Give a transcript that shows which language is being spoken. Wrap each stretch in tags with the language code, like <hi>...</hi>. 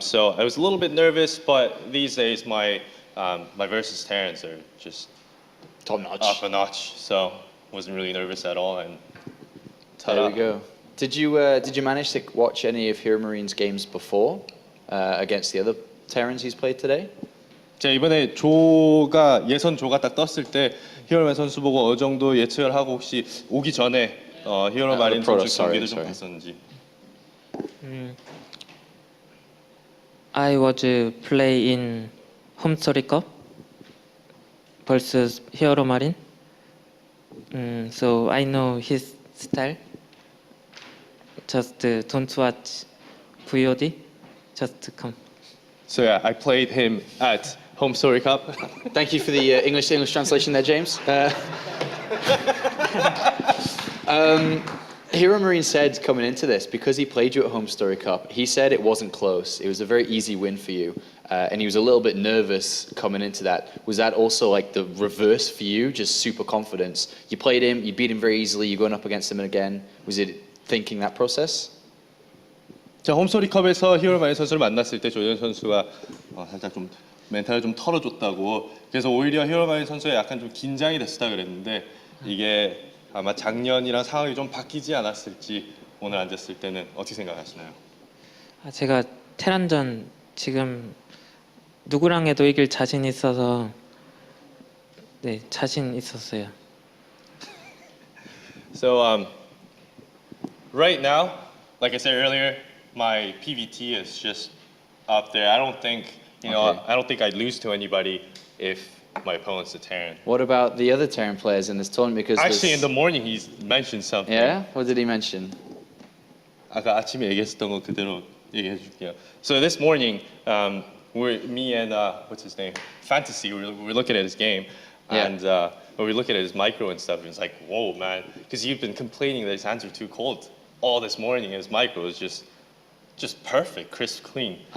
<en>So I was a little bit nervous, but these days my versus Terrans are just Top notch. up a notch. So wasn't really nervous at all. And There we go. Did you manage to watch any of Heromarine's games before against the other Terrans he's played today?</en> <ko>제가 이번에 조가 예선 조가 딱 떴을 때 히어로마린 선수 보고 어느 정도 예측을 하고 혹시 오기 전에 히어로마린 선수 경기를 좀 봤었는지.</ko> <en>I was play in Home Story Cup versus Heromarine. So I know his style. Just don't watch VOD. Just come. So yeah, I played him at Home Story Cup. Thank you for the English translation there, James. Heromarine said coming into this, because he played you at Home Story Cup, he said it wasn't close. It was a very easy win for you. And he was a little bit nervous coming into that. Was that also like the reverse for you, just super confidence? You played him, you beat him very easily, you're going up against him again. Was it thinking that process?</en> <ko>자, 홈스토리컵에서 히어로마린 선수를 만났을 때 조현 선수가 살짝 좀 멘탈을 좀 털어줬다고. 그래서 오히려 히어로마린 선수가 약간 좀 긴장이 됐다 그랬는데 이게 아마 작년이랑 상황이 좀 바뀌지 않았을지 오늘 앉았을 때는 어떻게 생각하시나요? 제가 테란전 지금 누구랑 해도 이길 자신 있어서 네 자신 있었어요.</ko> <en>So right now, like I said earlier, my PVT is just up there. I don't think I don't think I'd lose to anybody if my opponent's a Terran. What about the other Terran players in this tournament? Because Actually, in the morning he's mentioned something. Yeah? What did he mention?</en> <ko>아까 아침에 얘기했었던 거 그대로 얘기해 줄게요.</ko> <en>So this morning, me and what's his name, Fantasy, we're looking at his game, and we're looking at his micro and stuff. And it's like, whoa, man, because you've been complaining that his hands are too cold all this morning. And his micro is just perfect, crisp, clean.</en>